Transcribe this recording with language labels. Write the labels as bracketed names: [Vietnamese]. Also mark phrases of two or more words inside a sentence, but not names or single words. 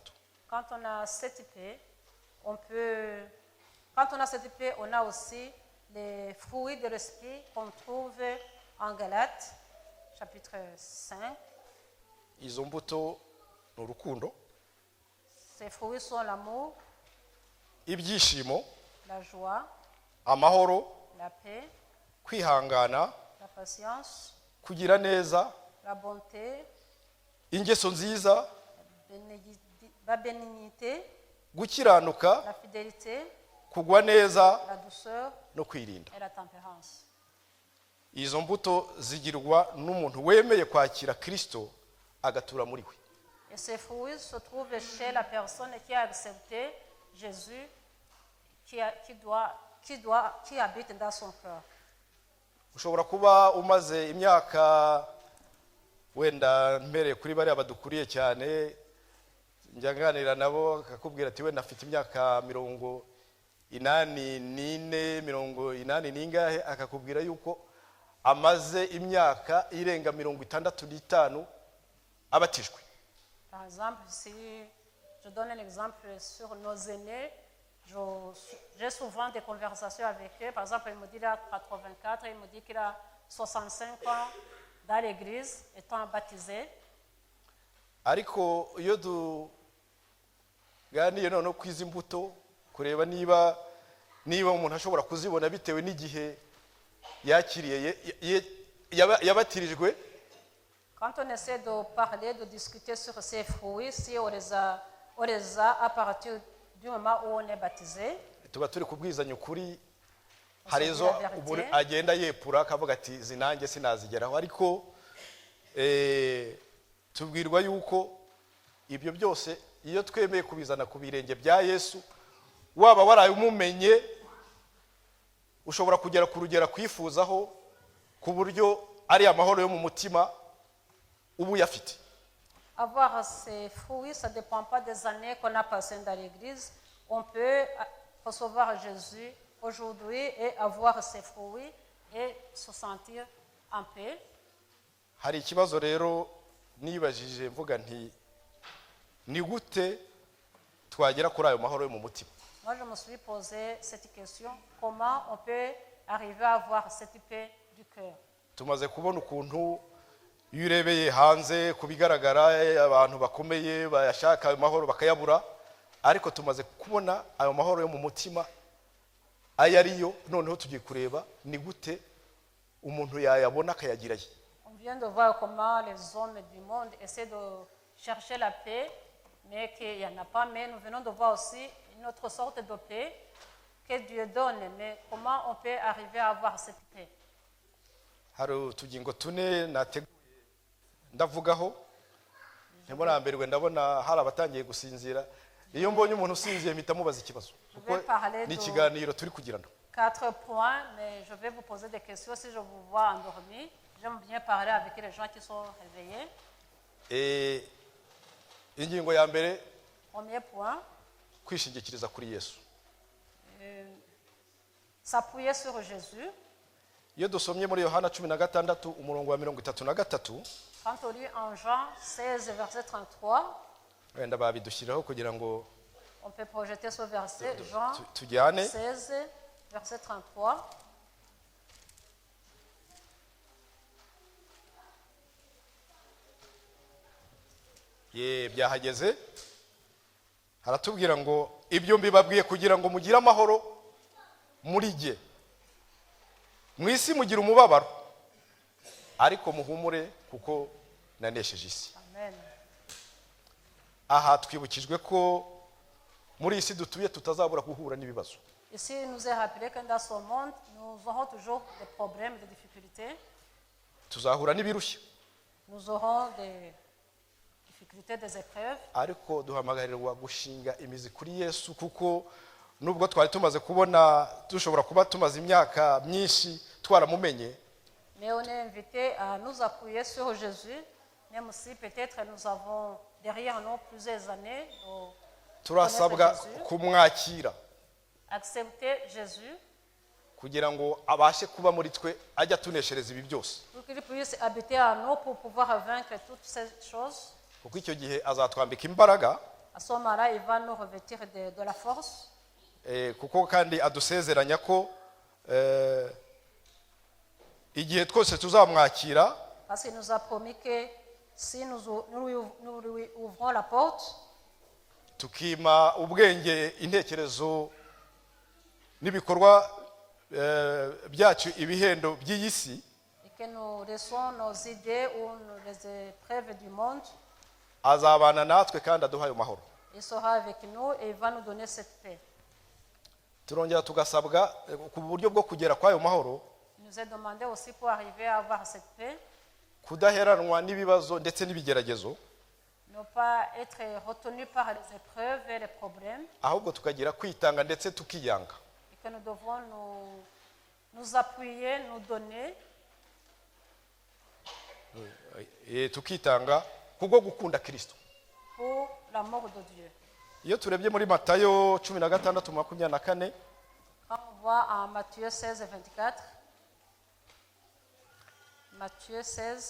[French] Quand on a cette paix, quand on a cette paix, on a aussi les fruits de l'esprit qu'on trouve en Galates, chapitre 5. [Kinyarwanda] Izo mbuto ni urukundo, [French] Ces fruits sont l'amour, [Kinyarwanda] ibyishimo, [French] la joie, [Kinyarwanda] amahoro, [French] la paix, [Kinyarwanda] kwihangana, [French] la patience, [Kinyarwanda] kugira neza, [French] la bonté, [Kinyarwanda] ingeso nziza, [French] la bénignité, [Kinyarwanda] gukiranuka, [French] la fidélité, [Kinyarwanda] kugwa neza [French] la douceur [Kinyarwanda] no kwirinda. [French] et la tempérance. [Kinyarwanda] Izo mbuto zigirwa n'umuntu wemeye kwakira Kristo agatura muri we. [French] Et ces fruits se trouvent chez la personne qui a accepté Jésus, qui habite dans son cœur. [Kinyarwanda] Ushobora kuba umaze imyaka wenda mpereye kuri bariya badukuriye cyane, njya nganira nabo akakubwira ati wenda afite imyaka 84, 85, akakubwira yuko amaze imyaka irenga 65 abatijwe. [French] Par exemple, si je donne un exemple sur nos aînés, j'ai souvent des conversations avec eux. Par exemple, il me dit qu'il a 84, il me dit qu'il a 65 ans dans l'église, étant baptisé. [Kinyarwanda] Ariko iyo tuganiye noneho kwiza imbuto kureba niba umuntu ashobora kuzibona bitewe n'igihe yakiriye yabatirijwe. [French] Quand on essaie de parler, de discuter sur ces fruits, si on les a à partir du moment où on est baptisé, [Kinyarwanda] tuba turi kubwizanya ukuri. Hari izo agenda yepura akavuga ati zinange sinazigeraho, ariko tubwirwa yuko ibyo byose iyo twemeye kubizana ku birenge bya Yesu, waba waraye umumenye, ushobora kugera ku rugero kwifuzaho ku buryo ari amahoro yo mu mutima ubu yafite. [French] Avoir ces fruits, ça ne dépend pas des années qu'on a passées dans l'église. On peut recevoir Jésus aujourd'hui et avoir ses fruits et se sentir en paix. [Kinyarwanda] Hari ikibazo rero nibajije mvuga nti ni gute twagera kuri ayo mahoro yo mu mutima. [French] Moi, je me suis posé cette question. Comment on peut arriver à avoir cette paix du cœur? [Kinyarwanda] Tumaze kubona ukuntu iyo urebeye hanze kubigaragara abantu bakomeye bayashaka ayo mahoro bakayabura, ariko tumaze kubona ayo mahoro yo mu mutima ayariyo. Noneho tugiye kureba ni gute umuntu yayabona akayagirayo. [French] On vient de voir comment les hommes du monde essaient de chercher la paix, mais qu'il n'y en a pas. Mais nous venons de voir aussi une autre sorte de paix que Dieu donne. Mais comment on peut arriver à avoir cette paix? [Kinyarwanda] Hari utugingo tune nateguye ndavugaho. Ntimurambirwe, ndabona hari abatangiye gusinzira. Iyo mbonye umuntu usinziye mpita mubaza ikibazo, kuko ni ikiganiro turi kugirana. [French] 4 points, mais je vais vous poser des questions. Si je vous vois endormi, j'aime bien parler avec les gens qui sont réveillés. [Kinyarwanda] Ingingo ya mbere, [French] Premier point, [Kinyarwanda] kwishingikiriza kuri Yesu. [French] s'appuyer sur Jésus. [Kinyarwanda] Iyo dusomye muri Yohana 16 umurongo wa 33, [French] Quand on lit en Jean 16, verset 33, [Kinyarwanda] wenda babidushyiraho kugira ngo [French] on peut projeter ce verset. Jean [Kinyarwanda] tujyane. [French] 16, verset 33. [Kinyarwanda] Byahageze. Haratubwira ngo ibyo mbibabwiye kugira ngo mugire amahoro muri jye. Mu isi mugira umubabaro, ariko muhumure kuko nanesheje isi. Amen. Aha twibukijwe ko muri isi dutuye tutazabura guhura n'ibibazo. [French] Ici, il nous est rappelé que dans ce monde, nous aurons toujours des problèmes, des difficultés. [Kinyarwanda] Tuzahura n'ibirushya, [French] Nous aurons des difficultés, des épreuves. [Kinyarwanda] ariko duhamagarirwa gushinga imizi kuri Yesu, kuko nubwo twari tumaze kubona dushobora kuba tumaze imyaka myinshi twaramumenye, [French] Mais on est invité à nous appuyer sur Jésus, même si peut-être nous avons derrière nous plusieurs années. [Kinyarwanda] turasabwa kumwakira [French] Accepter Jésus [Kinyarwanda] kugira ngo abashe kuba muri twe, ajya tuneshereza ibi byose, [French] pour qu'il puisse habiter en nous pour pouvoir vaincre toutes ces choses. [Kinyarwanda] kuko icyo gihe azatwambika imbaraga. [French] À ce moment-là, il va nous revêtir de la force. [Kinyarwanda] Kuko kandi adusezeranya ko igihe twose tuzamwakira, [French] Parce qu'il nous a promis que si nous lui ouvrons la porte, [Kinyarwanda] tukima ubwenge, intekerezo n'ibikorwa byacu ibihendo by'iyi si, [French] et que nous laissons nos idées ou les épreuves du monde, [Kinyarwanda] azabana natwe kandi aduha ayo mahoro. [French] il sera avec nous et il va nous donner cette paix. [Kinyarwanda] turongera tugasabwa ku buryo bwo kugera kwayo mahoro [French] Il nous est demandé aussi pour arriver à avoir cette paix, [Kinyarwanda] kudaheranwa n'ibibazo ndetse n'ibigeragezo, [French] ne pas être retenu par les épreuves et les problèmes, [Kinyarwanda] ahubwo tukagira kwitanga ndetse tukiyanga. [French] et que nous devons nous appuyer, nous donner, [Kinyarwanda] Tukitanga kubwo gukunda Kristo. [French] pour l'amour de Dieu. [Kinyarwanda] Iyo turebye muri Matayo 16:24, [French] Quand on voit en Matthieu 16, 24, Matthieu 16,